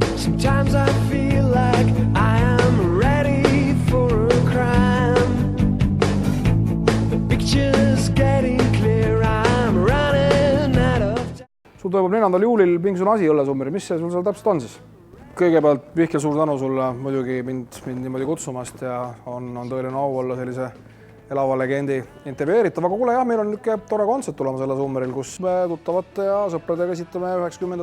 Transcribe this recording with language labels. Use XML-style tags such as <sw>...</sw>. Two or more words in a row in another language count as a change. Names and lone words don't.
<en>Sometimes I feel like I am ready for a crime. The picture's getting clear, I'm running out of time.</en> <et>Sul toimub 4. juulil mingisugune asi õllesummeri, mis see sul seal täpselt on siis? Kõigepealt Mihkel, suur tänu sulle muidugi mind niimoodi kutsumast ja on tõeline au olla sellise elava legendi intervjueeritav, aga kuule jah, meil on niisugune tore kontsert tulema selle summeril, kus me tuttavate ja sõpradega esitame 90.</et>